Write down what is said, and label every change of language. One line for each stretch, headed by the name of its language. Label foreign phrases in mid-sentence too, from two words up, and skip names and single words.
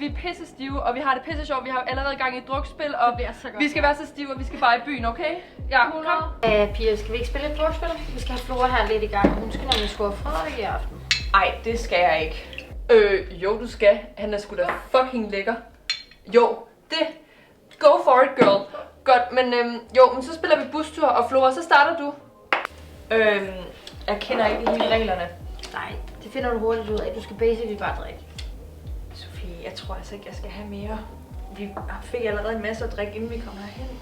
Danish: vi er pissestive, og vi har det pisse sjovt. Vi har allerede gang i et drukspil, og vi skal være så stive, og vi skal bare i byen, okay? Ja, kom. Piger, skal vi ikke spille et drukspil? Vi skal have Flora her lidt i gang. Hun skal nemlig score Frederik i aften. Ej, det skal jeg ikke. Jo, du skal. Han er sgu da fucking lækker. Jo, det.
English: Go for it, girl.
Danish: Godt, men men så spiller vi bustur, og Flora, så starter du. Jeg kender ikke hele reglerne. Nej, det finder du hurtigt ud af. Du skal basically bare drikke. Sofie, jeg tror altså ikke, jeg skal have mere. Vi fik allerede en masse at drikke, inden vi kom herhen.